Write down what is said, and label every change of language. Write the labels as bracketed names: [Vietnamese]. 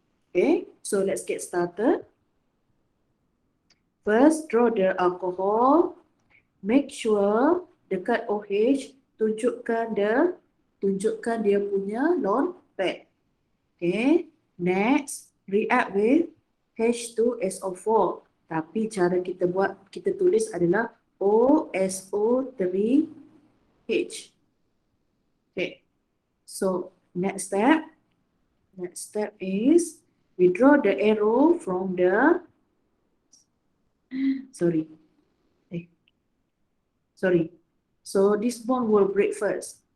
[English] Okay, so let's get started. First, draw the alcohol. Make sure [Malay] dekat OH tunjukkan dia punya lone pair. [English] Okay, next react with H2SO4. [Malay] Tapi cara kita tulis adalah OSO3H. [English] Okay, so next step is we draw the arrow from the So this bond will break first.